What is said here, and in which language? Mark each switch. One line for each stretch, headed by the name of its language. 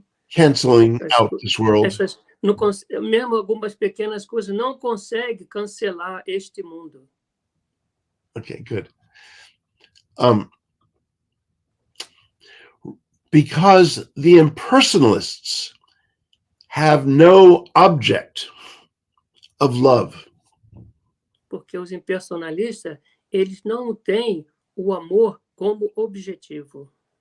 English: canceling out this world.
Portuguese: Mesmo algumas pequenas coisas não consegue cancelar este mundo.
English: Okay, good. Because the impersonalists have no object of love.
Portuguese: Porque os impersonalistas, eles não têm o amor como objetivo.